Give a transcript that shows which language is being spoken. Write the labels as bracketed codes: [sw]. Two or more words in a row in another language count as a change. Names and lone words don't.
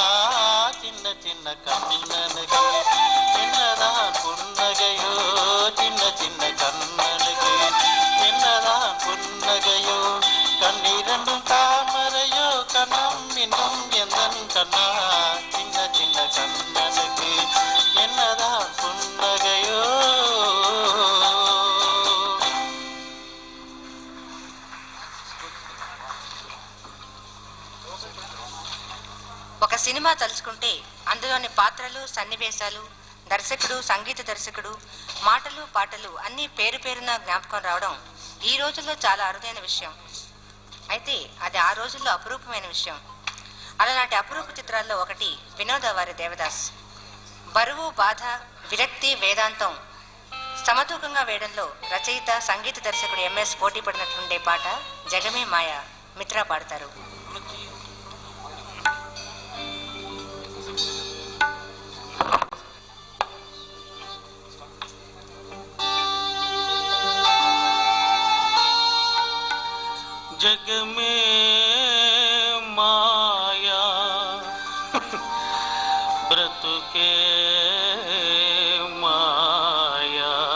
[ta] சின்ன சின்ன கண்ணனுக்கு என்னதான் புன்னகையோ. சின்ன சின்ன கண்ணனுக்கு என்னதான் புன்னகையோ. கண்ணிரண்டும் தாமரையோ கண்ணம் இன்னும் எந்தன் கண்ணா. சின்ன சின்ன கண்ணனுக்கு என்னதான் புன்னகையோ. [te] ఒక సినిమా తలుచుకుంటే అందులోని పాత్రలు, సన్నివేశాలు, దర్శకుడు, సంగీత దర్శకుడు, మాటలు, పాటలు అన్నీ పేరు పేరున జ్ఞాపకం రావడం ఈ రోజుల్లో చాలా అరుదైన విషయం. అయితే అది ఆ రోజుల్లో అపురూపమైన విషయం. అలాంటి అపురూప చిత్రాల్లో ఒకటి వినోద వారి దేవదాస్. బరువు, బాధ, విరక్తి, వేదాంతం సమతూకంగా వేయడంలో రచయిత, సంగీత దర్శకుడు ఎంఎస్ పోటీ పడినట్లుండే పాట జగమే మాయ. మిత్రా పాడతారు. జగ మే మాయ బ్రతుకే మాయ